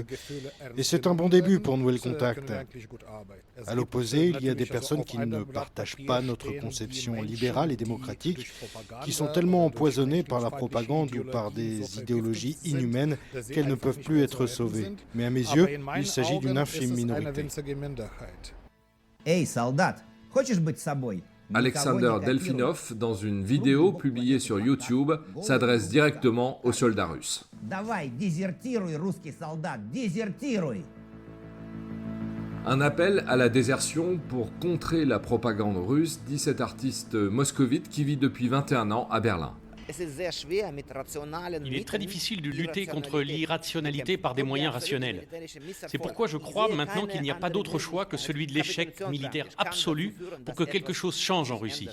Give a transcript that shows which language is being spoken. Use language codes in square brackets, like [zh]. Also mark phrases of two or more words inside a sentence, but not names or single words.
[fr] Et c'est un bon début pour nouer le contact. À l'opposé, il y a des personnes qui ne partagent pas notre conception libérale et démocratique, qui sont tellement empoisonnées par la propagande ou par des idéologies inhumaines qu'elles ne peuvent plus être sauvées. Mais à mes yeux, il s'agit d'une infime minorité. [ru] Эй, солдат, хочешь быть собой? [fr] Alexander Delfinov, dans une vidéo publiée sur YouTube, s'adresse directement aux soldats russes. [ru] Давай, дезертируй, русский солдат, дезертируй! [fr] Un appel à la désertion pour contrer la propagande russe, dit cet artiste moscovite qui vit depuis 21 ans à Berlin. Il est très difficile de lutter contre l'irrationalité par des moyens rationnels. C'est pourquoi je crois maintenant qu'il n'y a pas d'autre choix que celui de l'échec militaire absolu pour que quelque chose change en Russie.